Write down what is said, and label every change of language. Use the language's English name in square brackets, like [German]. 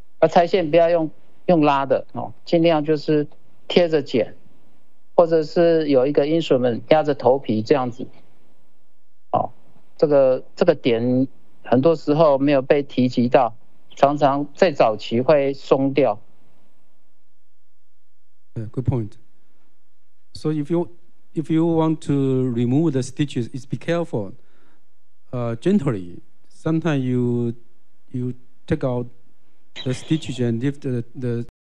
[Chinese] 拆线不要用拉的哦，尽量就是贴着剪。或者是有一个 instrument 压着头皮这样子，这个点很多时候没有被提及到，常常在早期会松掉。 [English] Good point. So if you want to remove the stitches, is be careful. Gently. Sometimes you take out the stitches and leave the